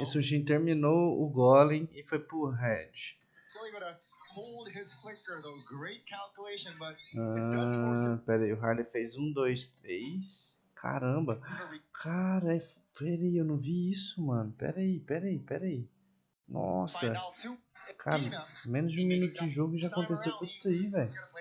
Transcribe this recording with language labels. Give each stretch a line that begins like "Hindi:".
Portuguese: Esse Sushin terminou o Golem e foi pro Red.
English: Still able to hold his flicker though. Great calculation, but it does force him.
Portuguese: Pera aí, o Harley fez 1, 2, 3. Caramba. Cara, pera aí, eu não vi isso, mano. Pera aí. Nossa. Cara, menos de 1 minuto de jogo e já aconteceu tudo isso aí, velho.